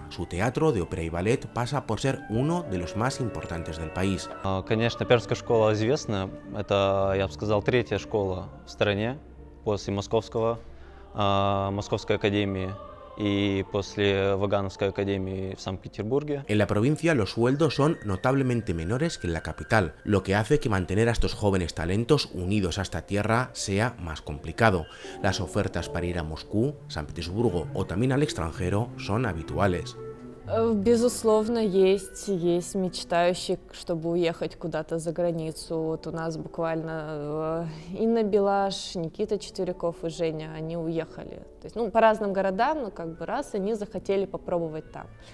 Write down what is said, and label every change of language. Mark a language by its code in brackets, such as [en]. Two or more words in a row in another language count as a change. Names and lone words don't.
[es] Su teatro de ópera y ballet pasa por ser uno de los más importantes del país. [ru] Конечно, пермская школа известна. Это, я бы сказал, третья школа в стране после Московской академии y после Вагановской академии в Санкт-Петербурге. [es] En la provincia los sueldos son notablemente menores que en la capital, lo que hace que mantener a estos jóvenes talentos unidos a esta tierra sea más complicado. Las ofertas para ir a Moscú, San Petersburgo o también al extranjero son habituales. [ru] Безусловно, есть мечтающие, чтобы уехать куда-то за границу. Вот у нас буквально Инна Белаш, Никита Четверяков и Женя, они уехали. То есть, по разным городам, но как бы раз они захотели попробовать там.